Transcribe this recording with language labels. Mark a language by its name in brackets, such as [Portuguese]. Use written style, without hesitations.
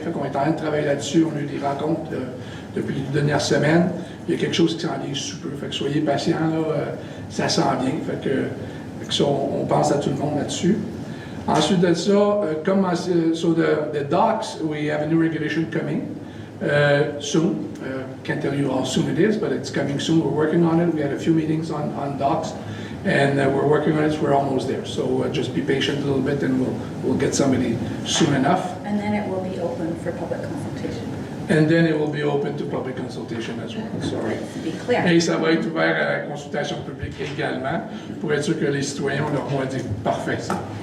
[French] Fait qu'on est en train de travailler là-dessus. On a eu des rencontres depuis les dernières semaines. Il y a quelque chose qui s'en vient super. Fait que soyez patients, là, ça s'en vient. Fait que ça, on pense à tout le monde là-dessus. Ensuite de ça, [English] so the docks, we have a new regulation coming soon. Can't tell you how soon it is, but it's coming soon. We're working on it. We had a few meetings on docks, and we're working on it. So we're almost there. So just be patient a little bit, and we'll get somebody soon enough. And then it will be open for public consultation. And then it will be open to public consultation as well. Sorry. To be clear. [French] Et ça va être ouvert à la consultation publique également, pour être sûr que les citoyens ont leur mot à dire. Parfait, ça.